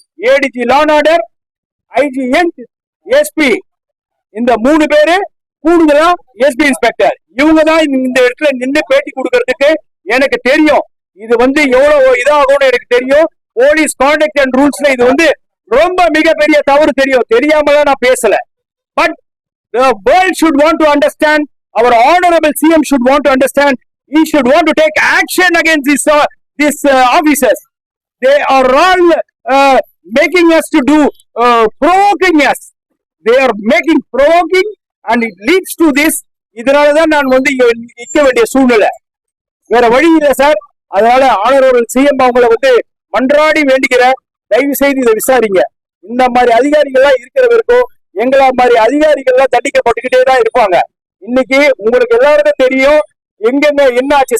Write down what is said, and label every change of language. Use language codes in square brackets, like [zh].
[ta] ADG law and order, IG SP, இந்த 3 பேரு கூடுதலா எஸ்பி இன்ஸ்பெக்டர், இவங்க தான் இந்த இடத்துல நின்று பேட்டி கொடுக்கறதுக்கு எனக்கு தெரியும். இது எவ்வளவு இதாகும்னு எனக்கு தெரியும். [en] police contact and ரூல்ஸ்ல [ta] இது ரொம்ப மிகப்பெரிய தவறு தெரியும். தெரியாமலாம் நான் பேசல. [en] But the world should want to understand, our honorable CM should want to understand, he should want to take action against these officers. They are all making us to do provoking us. They are making provoking and it leads to this. [ta] இதனாலதான் நான் நிக்க வேண்டிய சூழ்நிலை. வேற வழி இல்லை sir. அதனால honourable CM அவங்களை மன்றாடி வேண்டிக்கிற, தயவு செய்து இதை விசாரிங்க. இந்த மாதிரி அதிகாரிகள்லாம் இருக்கிற வரைக்கும் எங்களா மாதிரி அதிகாரிகள்லாம் தண்டிக்கப்பட்டுக்கிட்டே தான் இருப்பாங்க. இன்னைக்கு உங்களுக்கு எல்லாருக்கும் தெரியும் எங்கெங்க என்ன ஆச்சு.